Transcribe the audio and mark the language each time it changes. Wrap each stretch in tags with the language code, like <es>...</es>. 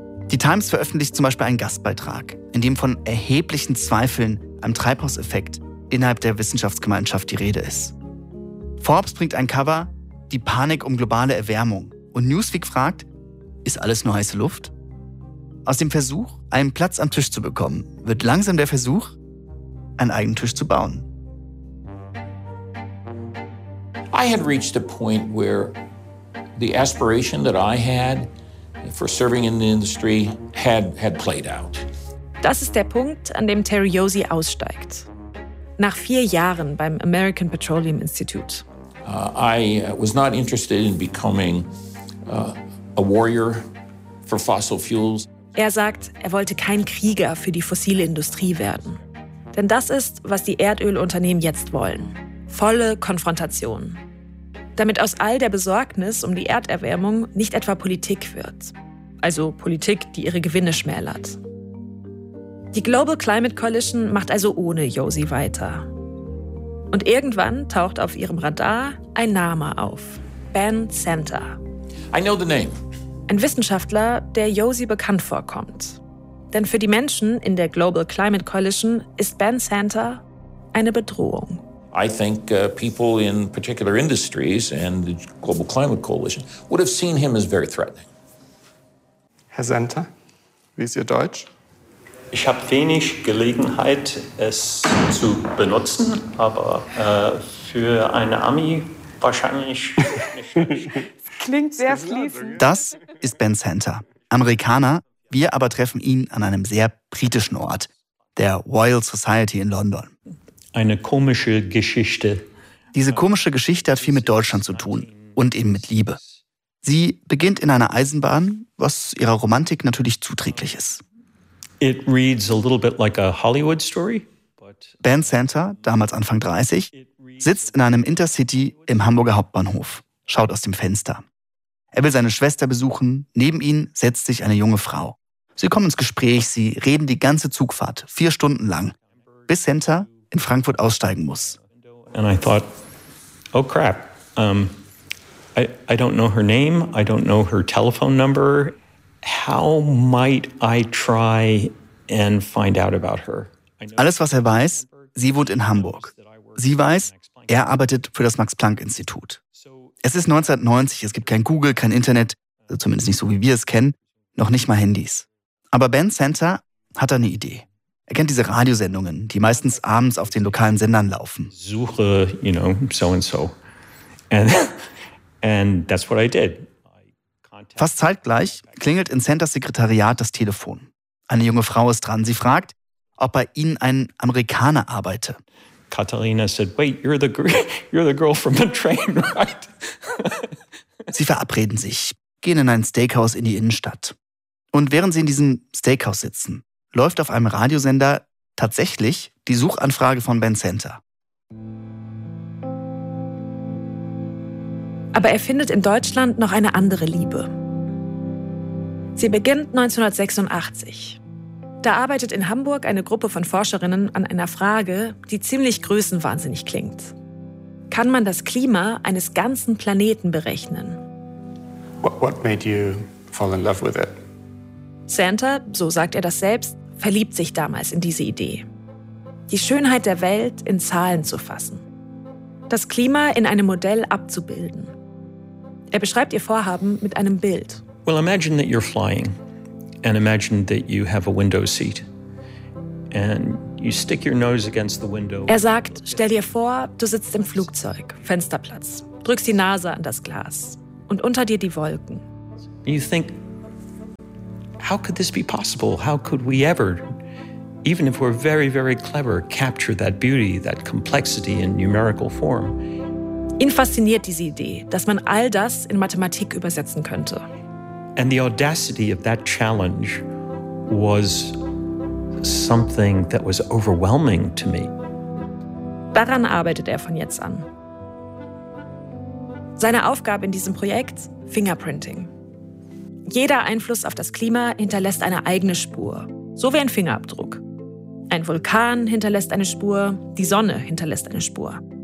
<de>Die Times veröffentlicht zum Beispiel einen Gastbeitrag, in dem von erheblichen Zweifeln am Treibhauseffekt innerhalb der Wissenschaftsgemeinschaft die Rede ist. Forbes bringt ein Cover, die Panik um globale Erwärmung. Und Newsweek fragt, ist alles nur heiße Luft? Aus dem Versuch, einen Platz am Tisch zu bekommen, wird langsam der Versuch, einen eigenen Tisch zu bauen.</de> <en>I had reached a point where the aspiration that I had for serving in the industry had played out.</en> <de>Das ist der Punkt, an dem Terry Josie aussteigt. Nach 4 Jahren beim American Petroleum Institute.</de> <en>I was not interested in becoming a warrior for fossil fuels.</en> <de>Er sagt, er wollte kein Krieger für die fossile Industrie werden. Denn das ist, was die Erdölunternehmen jetzt wollen. Volle Konfrontation. damit aus all der Besorgnis um die Erderwärmung nicht etwa Politik wird. Also Politik, die ihre Gewinne schmälert. Die Global Climate Coalition macht also ohne Yosi weiter. Und irgendwann taucht auf ihrem Radar ein Name auf. Ben Center.</de> <en>I know the name.</en> <de>Ein Wissenschaftler, der Yosi bekannt vorkommt. Denn für die Menschen in der Global Climate Coalition ist Ben Center eine Bedrohung.</de> <en>I think people in particular industries and the Global Climate Coalition would have seen him as very threatening.</en> <de>Herr Center, wie ist Ihr Deutsch? Ich habe wenig Gelegenheit, es zu benutzen, aber für eine Ami wahrscheinlich nicht. Klingt sehr fließend. Das ist Ben Center, Amerikaner. Wir aber treffen ihn an einem sehr britischen Ort, der Royal Society in London. Eine komische Geschichte. Diese komische Geschichte hat viel mit Deutschland zu tun und eben mit Liebe. Sie beginnt in einer Eisenbahn, was ihrer Romantik natürlich zuträglich ist.</de> <en>It reads a little bit like a Hollywood story.</en> <de>Ben Center, damals Anfang 30, sitzt in einem Intercity im Hamburger Hauptbahnhof, schaut aus dem Fenster. Er will seine Schwester besuchen. Neben ihn setzt sich eine junge Frau. Sie kommen ins Gespräch, sie reden die ganze Zugfahrt, 4 Stunden lang, bis Center in Frankfurt aussteigen muss.</de> <en>And I thought, oh crap, I don't know her name, I don't know her telephone number. How might I try and find out about her?</en> <de>Alles, was er weiß, sie wohnt in Hamburg. Sie weiß, er arbeitet für das Max-Planck-Institut. Es ist 1990, es gibt kein Google, kein Internet, also zumindest nicht so, wie wir es kennen, noch nicht mal Handys. Aber Ben Center hat eine Idee. Er kennt diese Radiosendungen, die meistens abends auf den lokalen Sendern laufen. Suche,</de> <en>you know, so-and-so. And that's what I did.</en> <de>Fast zeitgleich klingelt in Centers Sekretariat das Telefon. Eine junge Frau ist dran. Sie fragt, ob bei ihnen ein Amerikaner arbeite.</de> <en>Katharina said, wait, you're the girl from the train, right?</en> <de>Sie verabreden sich, gehen in ein Steakhouse in die Innenstadt. Und während sie in diesem Steakhouse sitzen, läuft auf einem Radiosender tatsächlich die Suchanfrage von Ben Center. Aber er findet in Deutschland noch eine andere Liebe. Sie beginnt 1986. Da arbeitet in Hamburg eine Gruppe von Forscherinnen an einer Frage, die ziemlich größenwahnsinnig klingt. Kann man das Klima eines ganzen Planeten berechnen?</de> <en>What made you fall in love with it?</en> <de>Santa, so sagt er das selbst, verliebt sich damals in diese Idee. Die Schönheit der Welt in Zahlen zu fassen. Das Klima in einem Modell abzubilden. Er beschreibt ihr Vorhaben mit einem Bild.</de> <en>Well, imagine that you're flying. And imagine that you have a window seat and you stick your nose against the window.</en> <de>Er sagt, stell dir vor, du sitzt im Flugzeug, Fensterplatz, drückst die Nase an das Glas und unter dir die Wolken.</de> <en>You think, how could this be possible? How could we ever, even if we're very, very clever, capture that beauty, that complexity in numerical form?</en> <de>Ihn fasziniert diese Idee, dass man all das in Mathematik übersetzen könnte.</de> <en>And the audacity of that challenge was something that was overwhelming to me.</en> <de>Daran arbeitet er von jetzt an. Seine Aufgabe in diesem Projekt? Fingerprinting. Jeder Einfluss auf das Klima hinterlässt eine eigene Spur, so wie ein Fingerabdruck. Ein Vulkan hinterlässt eine Spur, die Sonne hinterlässt eine Spur.</de>